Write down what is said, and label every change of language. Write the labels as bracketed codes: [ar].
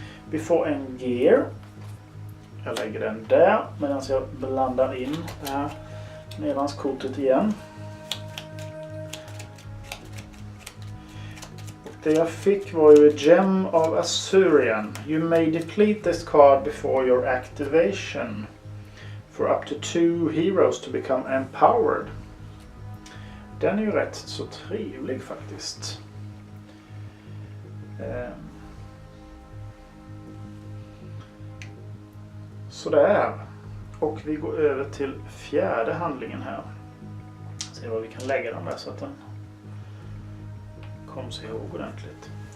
[sv] Vi får en gear. Jag lägger den där medan jag blandar in det här nedanskortet igen. Det jag fick var ju Gem of Azurian. [en] You may deplete this card before your activation. For up to 2 heroes to become empowered. [sv] Den är ju rätt så trevlig faktiskt. Sådär. Och vi går över till 4:e handlingen här. Se var vi kan lägga den där så att den kommer sig ihåg ordentligt.